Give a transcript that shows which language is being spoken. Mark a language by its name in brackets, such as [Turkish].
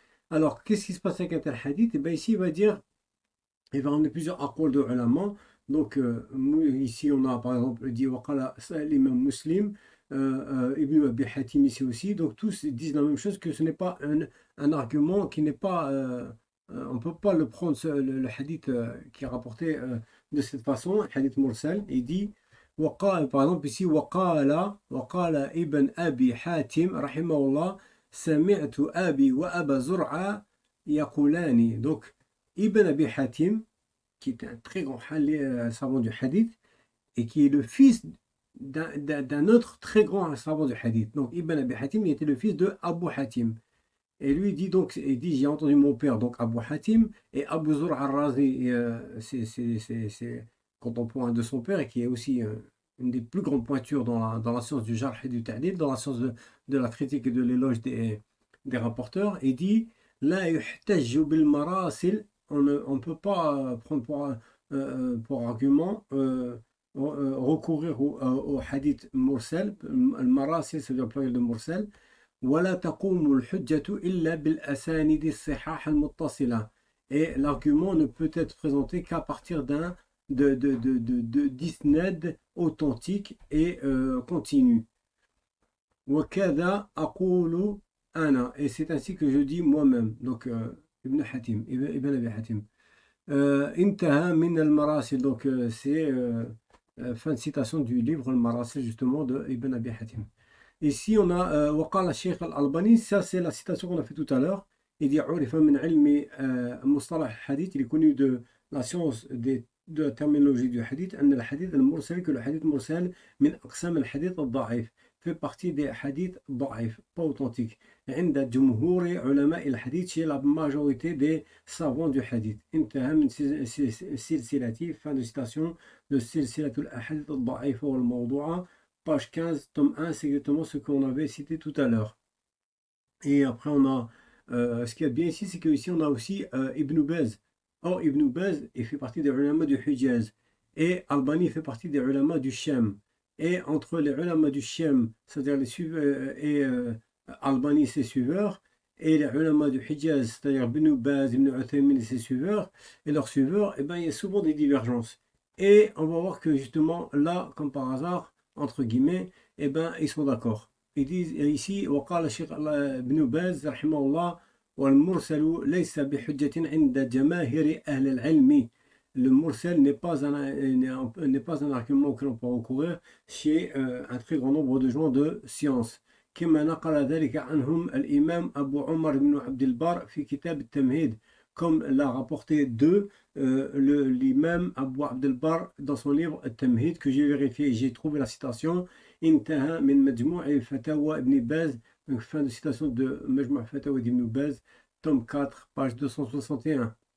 [French] Alors, qu'est-ce qui se passe avec un tel hadith? Et bien ici, il va dire, il va emmener plusieurs aqwal de ulama. Donc, ici, on a par exemple dit waqala l'imam Muslim, Ibn Abi Hatim ici aussi. Donc, tous disent la même chose, que ce n'est pas un argument qui n'est pas. On ne peut pas le prendre, le hadith qui est rapporté de cette façon, hadith mursal, il dit, par exemple ici, [Arabic] وقال ابن أبي حاتم رحمه الله سمعت أبي وأبا زرعة يقولان. [French] Donc, Ibn Abi Hatim, qui est un très grand savant du hadith, et qui est le fils d'un autre très grand savant du hadith. Donc, Ibn Abi Hatim, il était le fils de Abu Hatim. Et lui dit donc, il dit, j'ai entendu mon père, donc Abu Hatim, et Abu Zur al-Razi, c'est contemporain de son père, et qui est aussi une des plus grandes pointures dans la science du jarh et du ta'dil, dans la science de la critique et de l'éloge des rapporteurs. Il dit, [Arabic] la yuhtajju bil marasil, [French] on ne peut pas prendre pour argument, recourir au hadith mursal. Le marasil, c'est le pluriel de mursal. [Arabic] ولا تقوم الحجة إلا بالأسانيد الصحاح المتصلة. [French] Et l'argument ne peut être présenté qu'à partir d'isnad authentique et continu. [Arabic] وكذا أقول أنا. [French] Et c'est ainsi que je dis moi-même. Donc Ibn Hatim, Ibn Abi Hatim. [Arabic] انتهى من المراسل. [French] Donc c'est fin de citation du livre المراسل justement de Ibn Abi Hatim. Ici, on a Waqala Sheikh al-Albani, ça c'est la citation qu'on a fait tout à l'heure. Il dit [Arabic] عرف من علم مصطلح الحديث, [French] il est connu de la science de la terminologie du hadith, [Arabic] أن الحديث المرسل, [French] que le hadith mursal [Arabic] من أقسام الحديث الضعيف, [French] fait partie des hadiths ضعيف, pas authentiques. [Arabic] عند جمهور علماء الحديث, [French] chez la majorité des savants du hadith. [Arabic] انتهى من سلسلة, [French] fin de citation de [Arabic] سلسلة الأحاديث الضعيفة والموضوعة. [French] Page 15, tome 1, c'est exactement ce qu'on avait cité tout à l'heure. Et après, on a, ce qui est bien ici, c'est qu'ici, on a aussi Ibn Baz. Or, Ibn Baz, il fait partie des ulama du Hijaz. Et Albani fait partie des ulama du Shem. Et entre les ulama du Shem, c'est-à-dire les suiveurs, et Albani, ses suiveurs, et les ulama du Hijaz, c'est-à-dire Ibn Baz, Ibn Uthaymin et ses suiveurs, et leurs suiveurs, eh ben, il y a souvent des divergences. Et on va voir que justement, là, comme par hasard, entre guillemets, eh ben, ils sont d'accord. Ils disent ici, [Arabic] وقال الشيخ ابن باز رحمه الله والمرسل ليس بحجة عند جماهير أهل العلم. [French] Le mursal n'est pas un argument auquel on peut recourir chez un très grand nombre de gens de science. [Arabic] كما نقل ذلك عنهم الإمام أبو عمر بن عبد البر في كتاب التمهيد, [French] comme l'a rapporté l'imam Abu Abd al-Barr dans son livre Al-Tamhid, que j'ai vérifié, j'ai trouvé la citation [Arabic] Intaha min [French] Majmou' Fatawa ibn Baz, donc fin de citation de Majmou' Fatawa ibn Baz, tome 4, page 261.